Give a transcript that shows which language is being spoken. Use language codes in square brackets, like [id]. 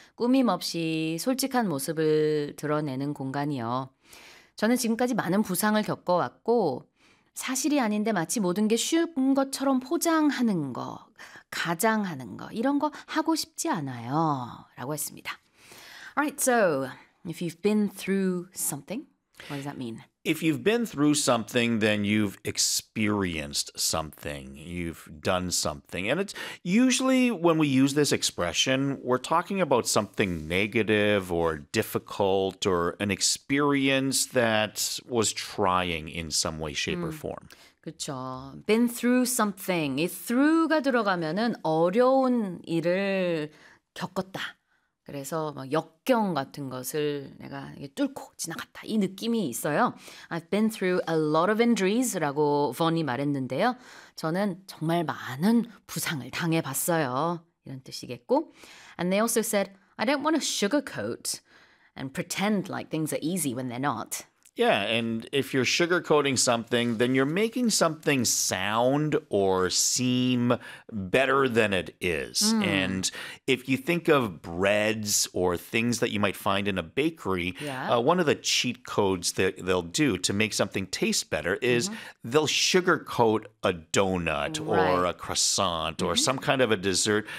[ko] 꾸밈 없이 솔직한 모습을 드러내는 공간이요. 저는 지금까지 많은 부상을 겪어왔고, 사실이 아닌데 마치 모든 게 쉬운 것처럼 포장하는 거, 가장하는 거, 이런 거 하고 싶지 않아요. 라고 했습니다. [en] Alright, so if you've been through something, what does that mean? If you've been through something, then you've experienced something. You've done something. And it's usually when we use this expression, we're talking about something negative or difficult or an experience that was trying in some way, shape, or form. [ko] 그렇죠. [en] Been through something. [ko] 이 through가 들어가면은 어려운 일을 겪었다. 그래서 막 역경 같은 것을 내가 뚫고 지나갔다. 이 느낌이 있어요. [en] I've been through a lot of injuries [ko] 라고 Vaughn이 말했는데요. 저는 정말 많은 부상을 당해봤어요. 이런 뜻이겠고. [en] And they also said, I don't want to sugarcoat and pretend like things are easy when they're not. Yeah, and if you're sugarcoating something, then you're making something sound or seem better than it is. And if you think of breads or things that you might find in a bakery, one of the cheat codes that they'll do to make something taste better is they'll sugarcoat a donut or a croissant or some kind of a dessert.